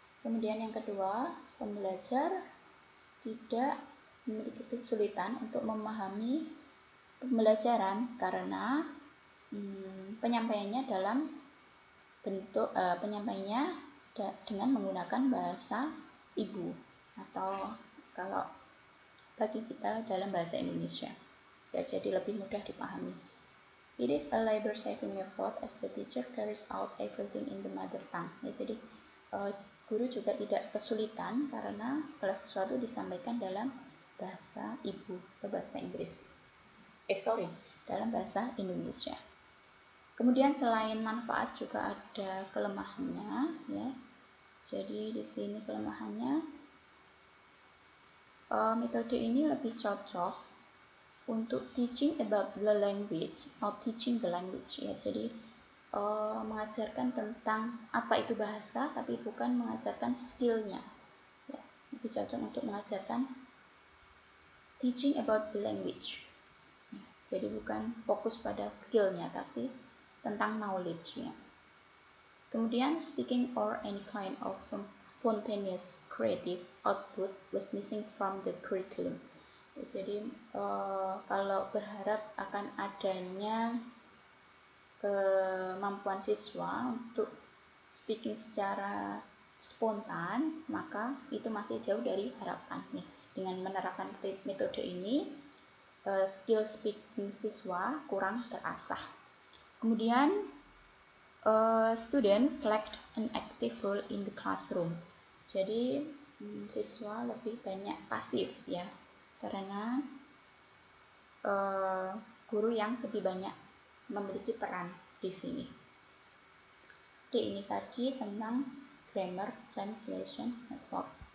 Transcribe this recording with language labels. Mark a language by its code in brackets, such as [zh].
[id] Kemudian yang kedua, pembelajar tidak memiliki kesulitan untuk memahami pembelajaran karena penyampaiannya dalam bentuk penyampaiannya dengan menggunakan bahasa ibu atau kalau bagi kita dalam bahasa Indonesia. Ya, jadi lebih mudah dipahami. [en] It is a labor-saving method as the teacher carries out everything in the mother tongue. [id] Ya, jadi guru juga tidak kesulitan karena segala sesuatu disampaikan dalam bahasa ibu atau bahasa Inggris. Dalam bahasa Indonesia. Kemudian selain manfaat juga ada kelemahannya, ya. Jadi di sini kelemahannya, metode ini lebih cocok untuk [en] teaching about the language [id] atau [en] teaching the language, [id] ya. Jadi mengajarkan tentang apa itu bahasa, tapi bukan mengajarkan skillnya. Ya, lebih cocok untuk mengajarkan [en] teaching about the language. [id] Ya, jadi bukan fokus pada skillnya, tapi tentang knowledge-nya. Kemudian [en] speaking or any kind of spontaneous creative output was missing from the curriculum. [id] Jadi kalau berharap akan adanya kemampuan siswa untuk speaking secara spontan, maka itu masih jauh dari harapan. Dengan menerapkan metode ini, skill speaking siswa kurang terasah. Kemudian [en] students lacked an active role in the classroom. [id] Jadi siswa lebih banyak pasif, ya, karena guru yang lebih banyak memiliki peran di sini. Oke, ini tadi tentang grammar translation method.